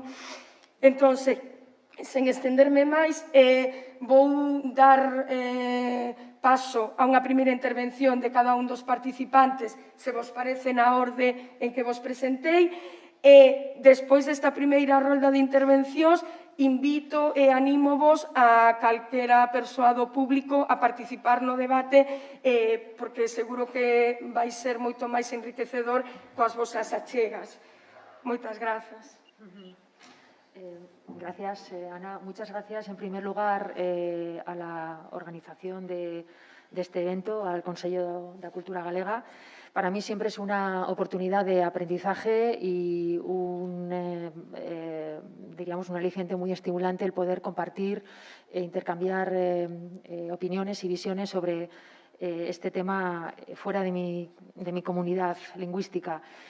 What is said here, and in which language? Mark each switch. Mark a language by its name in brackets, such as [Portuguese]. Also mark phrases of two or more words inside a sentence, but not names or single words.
[Galician] Entón, sen estenderme máis, vou dar paso a unha primeira intervención de cada un dos participantes, se vos parece, na orde en que vos presentei, e despois desta primeira rolda de intervencións invito e anímovos a calquera persoa do público a participar no debate, porque seguro que vai ser moito máis enriquecedor coas vosas achegas. Moitas grazas. [Spanish] Gracias, Ana. Muchas gracias, en primer lugar, a la organización de este evento, al Consello da Cultura Galega. Para mí siempre es una oportunidad de aprendizaje y diríamos, un aliciente muy estimulante el poder compartir e intercambiar opiniones y visiones sobre este tema fuera de mi comunidad lingüística.